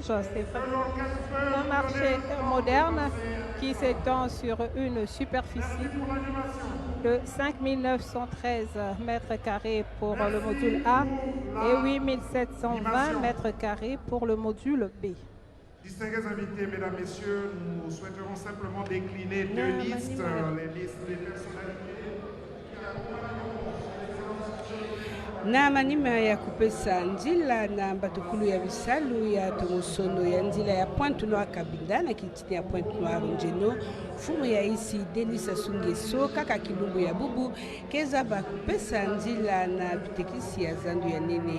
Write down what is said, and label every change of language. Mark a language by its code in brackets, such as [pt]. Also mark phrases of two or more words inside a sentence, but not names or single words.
[fr] C'est un marché moderne qui s'étend sur une superficie de 5913 mètres carrés pour le module A et 8720 mètres carrés pour le module B. Distingués invités, mesdames, messieurs, nous souhaiterons simplement décliner deux listes, les listes des personnalités. [mkw] Na manima ya kupesa njila na batukulu ya bisalu ya tomosono ya njila ya Pointe-Noire Kabinda na kitini ya Pointe-Noire Njeno fumu ya isi Denis Sassou Nguesso kaka kilumbu ya bubu keza bakupesa njila na bitekisi ya zandu ya nene